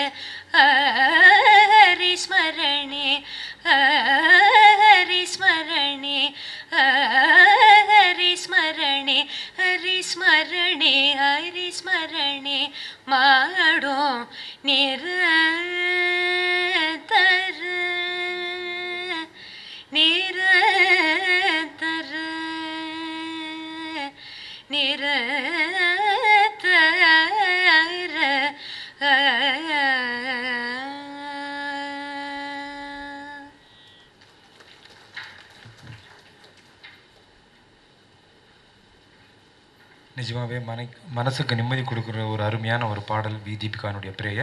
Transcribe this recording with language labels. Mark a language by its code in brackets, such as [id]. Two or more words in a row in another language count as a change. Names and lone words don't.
[kn] ಹರಿಸ್ಮರಣೆ ಹರಿಸ್ಮರಣೆ ಹರಿಸ್ಮರಣೆ ಹರಿಸ್ಮರಣೆ ಹರಿಸ್ಮರಣೆ ಮಾಡೋ ನಿರಂತರ ನಿರಂತರ ನಿರಂತರ [ta] நிஜமாகவே மனசுக்கு நிம்மதி கொடுக்குற ஒரு அருமையான ஒரு பாடல் வி தீபிகானுடைய பிரேயர்.